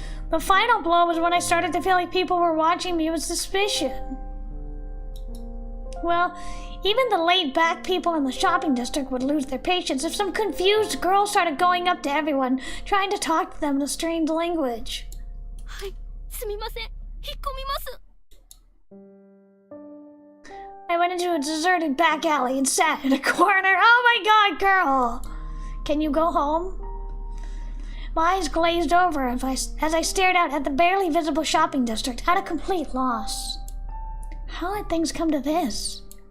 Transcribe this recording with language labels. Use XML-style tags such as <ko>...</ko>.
<en>The final blow was when I started to feel like people were watching me with suspicion. Well, Even the laid-back people in the shopping district would lose their patience if some confused girl started going up to everyone, trying to talk to them in a strange language.</en> <ja>はい、すみません。引っ込みます。</ja> <en>I went into a deserted back alley and sat in a corner. Oh my god, girl! Can you go home? My eyes glazed over as I stared out at the barely visible shopping district, at a complete loss. How had things come to this?</en>